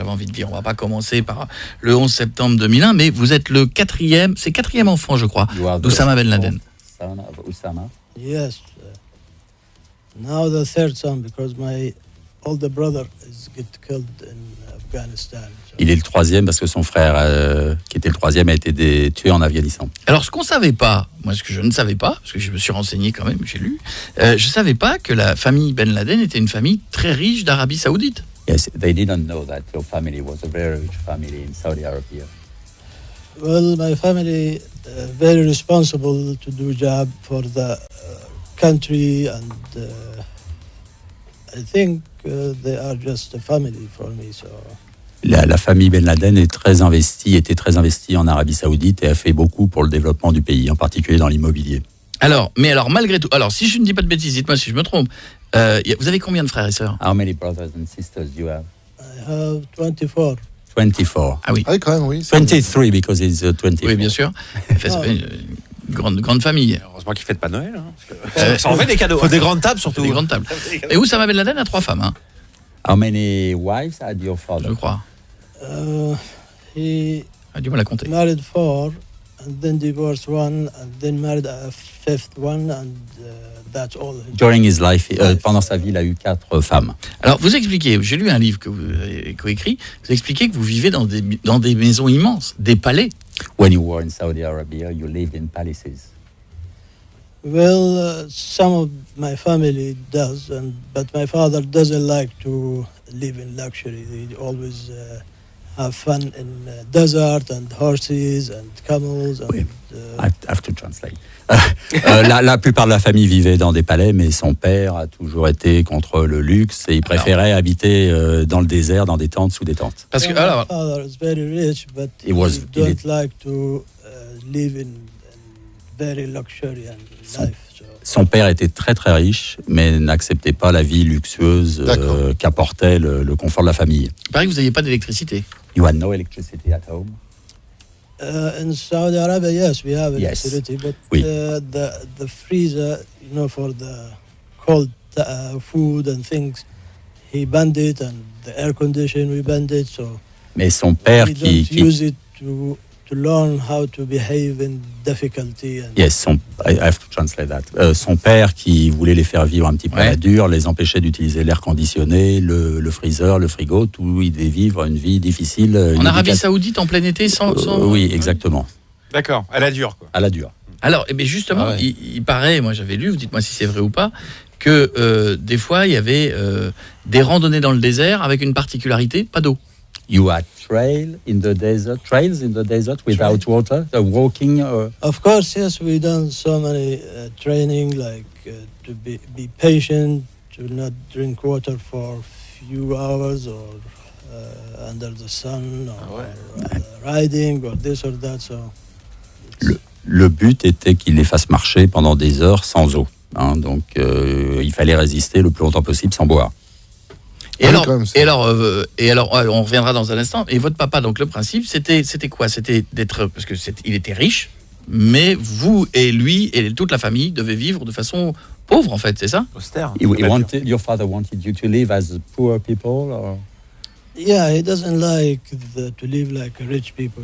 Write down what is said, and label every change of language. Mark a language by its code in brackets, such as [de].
[fr] J'avais envie de dire, on va pas commencer par le 11 septembre 2001, mais vous êtes le quatrième enfant, je crois, d'Oussama Ben Laden. [en] Son of Oussama. Yes. Now the third son because my older brother is get killed in Afghanistan. [fr] Il est le troisième parce que son frère, qui était le troisième, a été tué en Afghanistan. Alors, ce qu'on savait pas, moi, ce que je ne savais pas, parce que je me suis renseigné quand même, j'ai lu, je savais pas que la famille Ben Laden était une famille très riche d'Arabie Saoudite. [en] Yes, they didn't know that your family was a very rich family in Saudi Arabia. Well, my family very responsible to do job for the country and I think they are just a family for me. So. [fr] La famille Ben Laden était très investie en Arabie Saoudite et a fait beaucoup pour le développement du pays, en particulier dans l'immobilier. Alors, malgré tout, si je ne dis pas de bêtises, dites-moi si je me trompe, vous avez combien de frères et sœurs? [en] How many brothers and sisters you have? I have 24. 24. [fr] Ah oui. Ah oui, quand même, oui. [en] 23 because he's 24. [fr] Oui, bien sûr. Une grande famille. Heureusement qu'il ne fête pas Noël. Ça en fait des cadeaux. Il faut des grandes tables surtout. Des grandes tables. Et Oussama Ben Laden a 3 femmes. Hein. [en] How many wives had your father? [fr] Je crois. [en] He [fr] a du mal à compter. [en] Married 4 and then divorced 1 and then married a 5th one and that's all. During his life, [fr] pendant sa vie, il a eu 4 femmes. Alors, vous expliquez, j'ai lu un livre que vous avez coécrit, vous expliquez que vous vivez dans des maisons immenses, des palais. [en] When you were in Saudi Arabia, you lived in palaces. Well, some of my family does, but my father doesn't like to live in luxury. They always have fun in desert and horses and camels. And, I have to translate. [fr] La plupart de la famille vivait dans des palais, mais son père a toujours été contre le luxe et il préférait habiter dans le désert, dans des tentes, sous des tentes. Parce que [en] my father is very rich, but he don't like to live in very luxury and life. So. [fr] Son père était très très riche, mais n'acceptait pas la vie luxueuse qu'apportait le confort de la famille. Il paraît que vous n'aviez pas d'électricité. [en] You had no electricity at home? In Saudi Arabia, yes, we have Yes. electricity, but [fr] Oui. [en] The freezer, for the cold food and things, he banned it, and the air condition we banned it. So [fr] Mais son père [en] we [fr] qui [en] don't use it to learn how to behave in difficulty. And Yes, I have to translate that. [fr] Son père qui voulait les faire vivre un petit peu à la dure, les empêchait d'utiliser l'air conditionné, le freezer, le frigo, tout. Ils devaient vivre une vie difficile. En Arabie Saoudite, en plein été, sans... Oui, exactement. D'accord, à la dure, quoi. À la dure. Alors, justement, il paraît, moi j'avais lu, vous dites-moi si c'est vrai ou pas, que des fois il y avait des randonnées dans le désert avec une particularité, pas d'eau. [en] You had trails in the desert without water, walking. of course, yes, we done so many training, like to be patient, to not drink water for few hours or under the sun, or riding or this or that. So [fr] Le but était qu'il les fasse marcher pendant des heures sans eau. Donc, il fallait résister le plus longtemps possible sans boire. Et alors, on reviendra dans un instant. Et votre papa, donc le principe, c'était quoi? C'était d'être, parce que il était riche, mais vous et lui et toute la famille devaient vivre de façon pauvre, en fait, c'est ça? Austère. [en] Your father wanted you to live as poor people, or? yeah, he doesn't like to live like rich people.